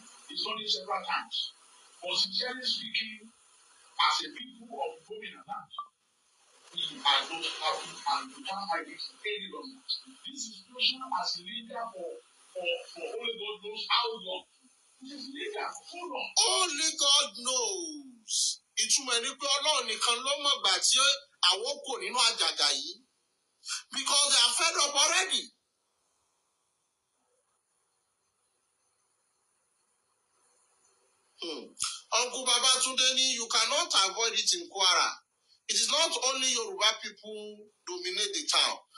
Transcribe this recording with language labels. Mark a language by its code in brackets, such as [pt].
[en] It's done it several times. But sincerely speaking, as a people of government land, we are not happy and we can't hide it any longer. This situation as a leader for only God knows how long. This is leader for so long. Only God knows. [yo] Ìtumọ̀ ẹni pé Ọlọ́run nìkan ló mọ̀ gbà tí àwọn kò nínú àjàgà yìí. [en] Because they are fed up already. Uncle Babatunde ni, you cannot avoid it in Kwara. It is not only Yoruba people dominate the town.